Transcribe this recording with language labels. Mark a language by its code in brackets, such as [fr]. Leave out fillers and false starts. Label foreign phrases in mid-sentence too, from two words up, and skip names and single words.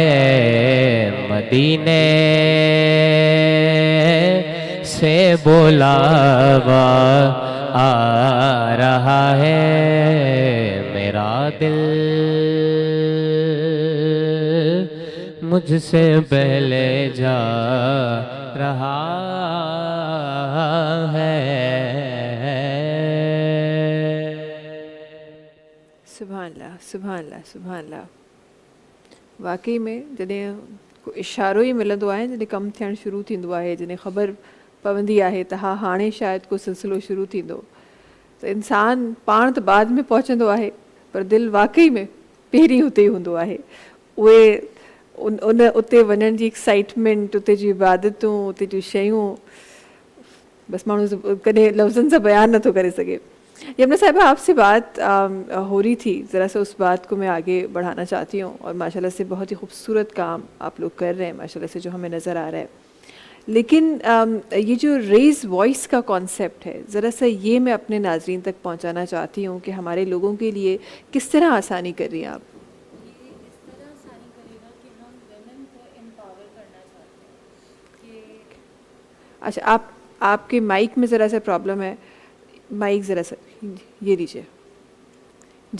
[ur] مدینے سے بلاوا آ رہا ہے میرا دل مجھ سے پہلے جا رہا ہے [ar] سبحان اللہ سبحان اللہ سبحان اللہ [ur] واقعی میں [sd] जॾहिं को इशारो ई मिलंदो आहे जॾहिं कमु थियणु शुरू थींदो आहे जॾहिं ख़बर पवंदी आहे त हा हाणे शायदि को सिलसिलो शुरू थींदो त इंसान पाण त बाद में पहुचंदो आहे पर दिलि वाक़ई में पहिरीं हुते ई हूंदो आहे उहे उते वञण जी एक्साइटमेंट उते जी इबादतूं उते जूं शयूं बस माण्हू कॾहिं लफ़्ज़नि सां बयान नथो करे सघे [ur] یمنیٰ صاحبہ آپ سے بات ہو رہی تھی ذرا سا اس بات کو میں آگے بڑھانا چاہتی ہوں اور ماشاءاللہ سے بہت ہی خوبصورت کام آپ لوگ کر رہے ہیں ماشاءاللہ سے جو ہمیں نظر آ رہا ہے لیکن یہ جو ریز وائس کا کانسیپٹ ہے ذرا سا یہ میں اپنے ناظرین تک پہنچانا چاہتی ہوں کہ ہمارے لوگوں کے لیے کس طرح آسانی کر رہی ہیں آپ اچھا آپ کے مائک میں ذرا سا پرابلم ہے مائک ذرا سا یہ لیجیے جی